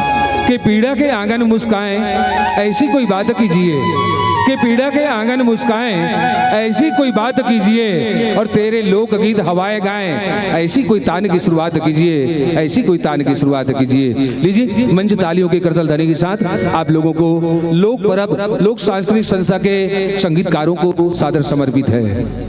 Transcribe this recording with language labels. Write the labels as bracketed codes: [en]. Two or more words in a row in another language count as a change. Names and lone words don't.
[hi] के पीड़ा के आंगन मुस्काएं ऐसी कोई बात कीजिए, के पीड़ा के आंगन मुस्काएं ऐसी कोई बात कीजिए, और तेरे लोक गीत हवाएं गाएं ऐसी कोई तान की शुरुआत कीजिए, ऐसी कोई तान की शुरुआत कीजिए। लीजिए मंच तालियों के करतल ध्वनि के साथ आप लोगों को लोक परब लोक सांस्कृतिक संस्था के संगीतकारों को सादर समर्पित है।